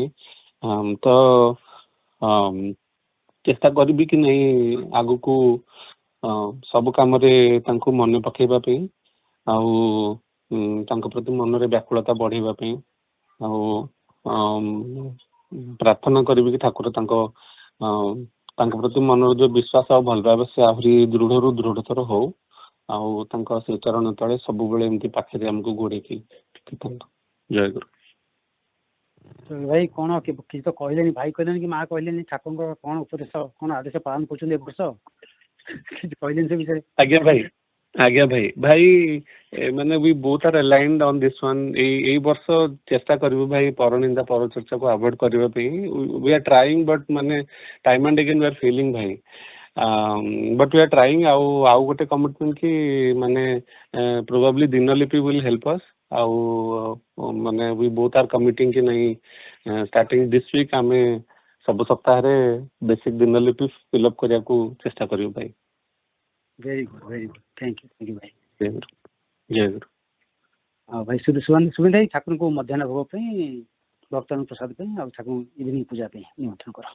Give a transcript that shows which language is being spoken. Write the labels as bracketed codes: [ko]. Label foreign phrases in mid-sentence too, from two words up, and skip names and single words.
[or] ତ ଚେଷ୍ଟା କରିବି କି ନାଇଁ ଆଗକୁ ସବୁ କାମରେ ତାଙ୍କୁ ମନେ ପକେଇବା ପାଇଁ ଆଉ ତାଙ୍କ ପ୍ରତି ମନରେ ବ୍ୟାକୁଳତା ବଢେଇବା ପାଇଁ, ଆଉ ପ୍ରାର୍ଥନା କରିବି କି ଠାକୁର ତାଙ୍କ ପ୍ରତି ମନର ଯୋଉ ବିଶ୍ୱାସ ଆଉ ଭଲ ପାଇବା ସେ ଆହୁରି ଦୃଢରୁ ଦୃଢତର ହଉ, ଆଉ ତାଙ୍କ ସେ ଚରଣ ତଳେ ସବୁବେଳେ ଏମିତି ପାଖରେ ଆମକୁ ଗୋଡେଇକି ରଖିଥାନ୍ତୁ। ଜୟ ଗୁରୁ। ଭାଇ କଣ କିଛି ତ କହିଲେନି, ଭାଇ କହିଲେନି କି ମା କହିଲେନି, ଠାକୁରଙ୍କ କଣ ଉପଦେଶ କଣ ଆଦେଶ ପାଳନ କରୁଛନ୍ତି ଏ ବର୍ଷ କିଛି କହିଲେନି ସେ ବିଷୟରେ? ଆଜ୍ଞା ଭାଇ, ଆଜ୍ଞା ଭାଇ, ଭାଇ ମାନେ [en] we both are aligned on this one। [or] ଏଇ ବର୍ଷ ଚେଷ୍ଟା କରିବୁ ଭାଇ ପରନିନ୍ଦା ପରଚର୍ଚ୍ଚାକୁ ଆଭଏଡ୍ କରିବା ପାଇଁ। [en] we are trying but ମାନେ time and again we are failing ଭାଇ, but we are trying। [or] ଆଉ ଗୋଟେ କମିଟମେଣ୍ଟ କି ମାନେ probably ଦିନଲିପି [en] will help us। [or] ଆଉ ମାନେ [en] we both are committing [or] କି ନାଇଁ [en] starting this week [or] ଆମେ ସବୁ ସପ୍ତାହରେ ବେସିକ ଦିନଲିପି ଫିଲ୍ଅପ୍ କରିବାକୁ ଚେଷ୍ଟା କରିବୁ ଭାଇ। [en] very good thank you ଭାଇ। [or] ଜୟ ଗୁରୁ, ଜୟ ଗୁରୁ। ଆଉ ଭାଇ ସୁବିଧା ଭାଇ ଠାକୁରଙ୍କୁ ମଧ୍ୟାହ୍ନ ଭୋଗ ପାଇଁ, ଭକ୍ତମାନଙ୍କ ପ୍ରସାଦ ପାଇଁ ଆଉ ଠାକୁର ଇଭିନିଂ ପୂଜା ପାଇଁ ନିମନ୍ତ୍ରଣ କର।